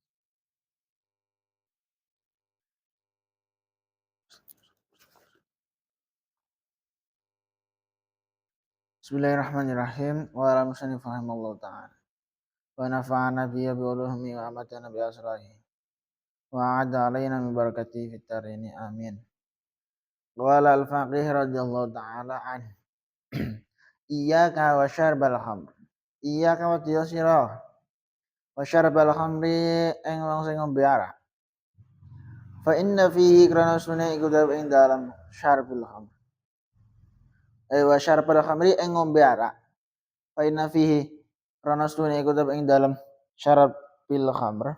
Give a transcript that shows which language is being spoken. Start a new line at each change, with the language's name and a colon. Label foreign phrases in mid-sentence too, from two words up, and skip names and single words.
Arabic: بسم الله الرحمن الرحيم وعلى المصنف رحمه الله تعالى ونفعنا به بعلومه وأمتنا بأسراره وأعد علينا من بركته في الدارين آمين. قال الفقيه رضي الله تعالى عنه إياك وشرب الخمر. إياك و
Javanese: sira
Arabic: وشرب الخمر
Javanese: ing wong sing ngombe arak.
Arabic: فإن فيه
Javanese: krana sunne iku ing dalam
Arabic: شرب الخمر. وشرب الخمر
Javanese: ing ngombe arak.
Arabic: فإن فيه
Javanese: krana sunne iku ing dalam
Arabic: شرب الخمر.